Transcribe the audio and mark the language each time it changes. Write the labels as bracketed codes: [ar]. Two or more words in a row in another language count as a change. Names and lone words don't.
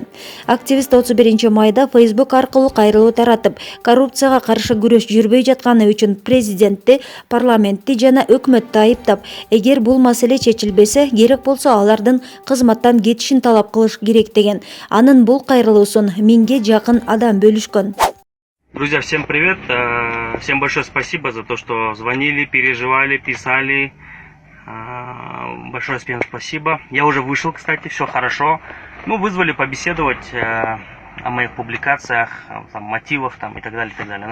[ky] Активист 31-майда Фейсбук аркылуу кайрылуу таратып, коррупцияга каршы күрөш жүрбөй жатканы үчүн президентти, парламентти жана өкмөттү айыптап, эгер бул маселе чечилбесе, керек болсо алардын кызматтан кетишин талап кылыш керек деген. Анын бул кайрылуусун 1000ге жакын адам бөлүшкөн. [ru] Друзья, всем привет! Всем большое спасибо за то, что звонили, переживали, писали. Большое всем спасибо. Я уже вышел, кстати, все хорошо. Ну, вызвали побеседовать о моих публикациях, там, мотивах там, и так далее, и так далее.